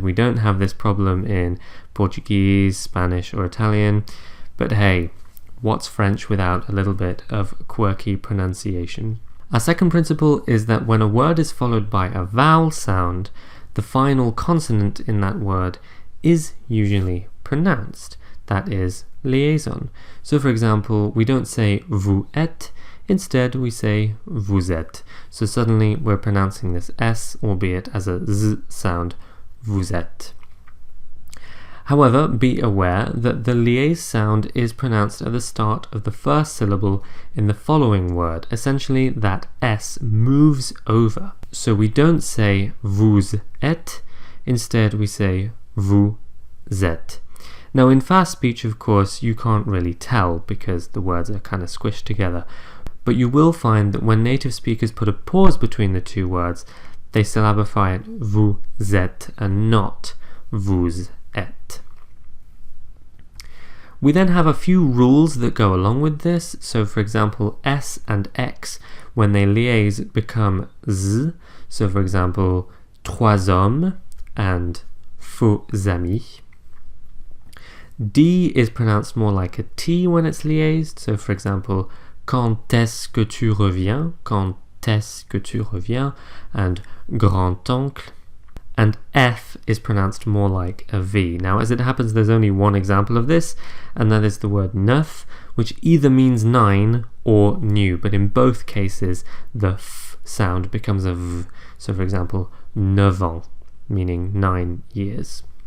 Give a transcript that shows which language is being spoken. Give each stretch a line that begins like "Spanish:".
English: We don't have this problem in Portuguese, Spanish or Italian, but hey, what's French without a little bit of quirky pronunciation? Our second principle is that when a word is followed by a vowel sound, the final consonant in that word is usually pronounced. That is liaison. So for example, we don't say vous êtes, instead we say vous êtes. So suddenly we're pronouncing this S, albeit as a Z sound, vous êtes. However, be aware that the liaise sound is pronounced at the start of the first syllable in the following word. Essentially, that S moves over. So we don't say vous êtes, instead we say vous êtes. Now in fast speech, of course, you can't really tell because the words are kind of squished together. But you will find that when native speakers put a pause between the two words, they syllabify it vous êtes and not vous êtes. We then have a few rules that go along with this. So for example, S and X, when they liaise, become Z. So for example, trois hommes and faux amis. D is pronounced more like a T when it's liaised. So for example,
French: quand est-ce que tu reviens? Quand est-ce que tu reviens?
English: And grand-oncle. And F is pronounced more like a V. Now, as it happens, there's only one example of this, and that is the word neuf, which either means 9 or new, but in both cases, the F sound becomes a V. So for example, 9 ans, meaning 9 years.